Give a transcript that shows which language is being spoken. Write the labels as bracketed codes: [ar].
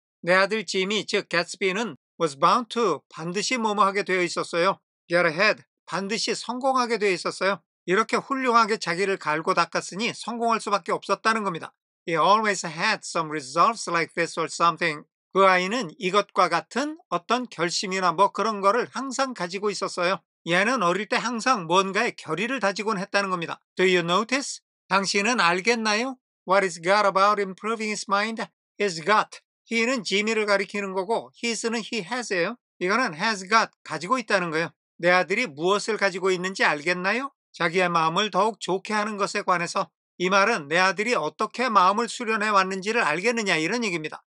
[ko] 내 아들 지미, 즉 개츠비는 [en] was bound to, [ko] 반드시 뭐뭐 하게 되어 있었어요. [en] get ahead, [ko] 반드시 성공하게 되어 있었어요. 이렇게 훌륭하게 자기를 갈고 닦았으니 성공할 수밖에 없었다는 겁니다. [en] He always had some resolves like this or something. [ko] 그 아이는 이것과 같은 어떤 결심이나 뭐 그런 거를 항상 가지고 있었어요. 얘는 어릴 때 항상 뭔가의 결의를 다지곤 했다는 겁니다. [en] Do you notice? [ko] 당신은 알겠나요? [en] What is got about improving his mind? He's got. [ko] he는 지미를 가리키는 거고 his는 he has예요. 이거는 has got, 가지고 있다는 거예요. 내 아들이 무엇을 가지고 있는지 알겠나요? 자기의 마음을 더욱 좋게 하는 것에 관해서. 이 말은 내 아들이 어떻게 마음을 수련해 왔는지를 알겠느냐 이런 얘기입니다.